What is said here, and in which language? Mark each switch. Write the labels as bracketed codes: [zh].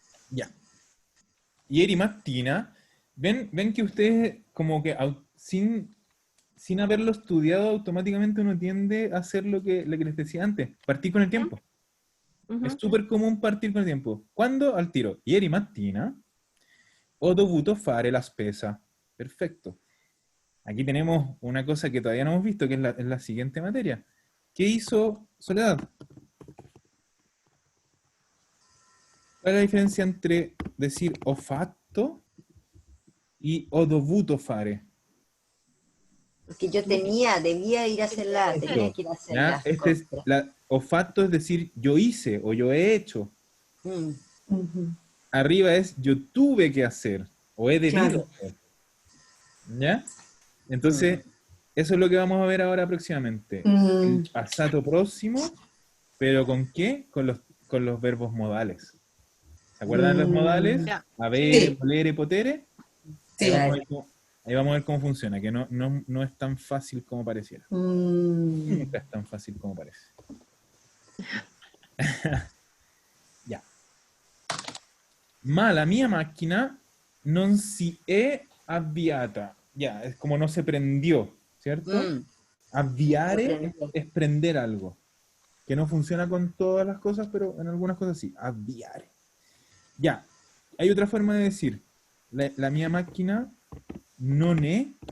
[es] Ya. [it] Ieri mattina, [es] ven que ustedes como que sin haberlo estudiado automáticamente uno tiende a hacer lo que les decía antes, partir con el tiempo. Ujú. Es súper común partir con el tiempo. ¿Cuándo? Al tiro. [it] Ieri mattina ho dovuto fare la spesa. [es] Perfecto. Aquí tenemos una cosa que todavía no hemos visto, que es la siguiente materia. ¿Qué hizo Soledad? ¿Cuál es la diferencia entre decir [it] ho fatto [es] y [it] ho dovuto fare? [es] Porque yo debía ir a hacerla, tenía que ir a hacer ¿Ya? las Este es compras. [it] ho fatto [es] es decir yo hice o yo he hecho. Mm. Arriba es yo tuve que hacer o he debido Claro. hacer. ¿Ya? Entonces, eso es lo que vamos a ver ahora próximamente. El pasado próximo, pero ¿con qué? Con los verbos modales. ¿Se acuerdan de los modales? Ya. [it] Habere, [es] Sí. [it] volere, potere. [es] Sí. Ahí vamos a ver cómo funciona, que no es tan fácil como pareciera. Nunca es tan fácil como parece. Ya. [it] Ma la mia macchina non si è avviata. [es] Ya, es como no se prendió, ¿cierto? [it] Avviare [es] Se prendió. es prender algo. Que no funciona con todas las cosas, pero en algunas cosas sí. Avviare. Ya. Hay otra forma de decir. [it] La mia macchina non è